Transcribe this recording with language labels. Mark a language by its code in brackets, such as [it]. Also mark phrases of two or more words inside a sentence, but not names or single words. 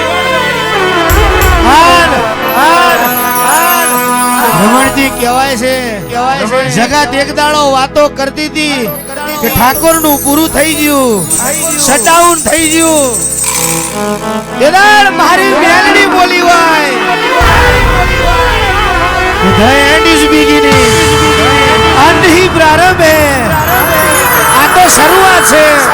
[gu] રમણજી કહેવાય છે જગત એક દાડો વાતો કરતી હતી કે ઠાકોર નું પૂરું થઈ ગયું શટડાઉન થઈ ગયું કેદાર મારી મેલડી બોલી હોય [en] The end is beginning. [hi] અંત ही प्रारंभ है. [gu] આ તો શરૂઆત છે.